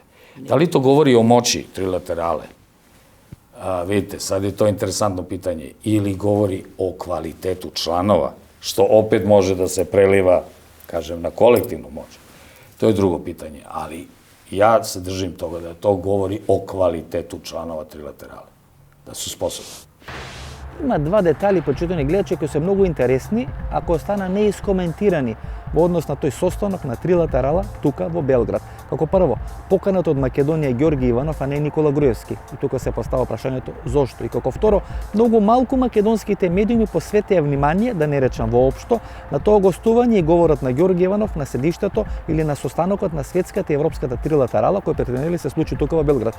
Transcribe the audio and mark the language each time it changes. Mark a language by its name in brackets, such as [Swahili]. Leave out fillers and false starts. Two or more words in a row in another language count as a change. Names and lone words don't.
[Serbian] Da li to govori o moći trilaterale? Vidite, sad je to interesantno pitanje. Ili govori o kvalitetu članova, što opet može da se preliva, kažem, na kolektivnu moć. To je drugo pitanje, ali ja se držim toga da to govori o kvalitetu članova trilaterale, da su sposobni. [Macedonian] Има два детали, почитани гледачи, кои се многу интересни, ако остана неискоментирани во однос на тој состанок на трилатерала тука во Белград. Како прво, поканат од Македонија Ѓорги Иванов, а не Никола Груевски. И тука се постава прашањето зошто. И како второ, многу малку македонските медиуми посветија внимание, да не речам воопшто, на тоа гостување и говорот на Ѓорги Иванов на седиштето или на состанокот на светската и европската трилатерала кој претендели се случи тука во Белград.